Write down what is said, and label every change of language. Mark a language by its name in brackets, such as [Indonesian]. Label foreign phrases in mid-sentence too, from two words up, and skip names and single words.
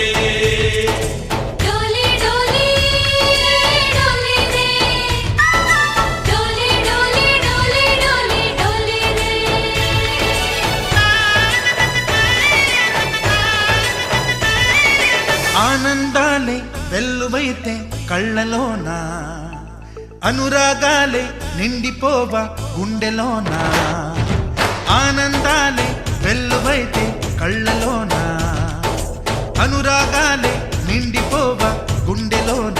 [Hindi] डोली डोली डोली रे डोली डोली डोली डोली डोली रे [Telugu] आनंदाने కళ్ళలోన అనురాగాలే నిండిపోవా గుండెలోన ఆనందాలే వెల్లువైతే కళ్ళలోన అనురాగాలే నిండిపోవా గుండెలోన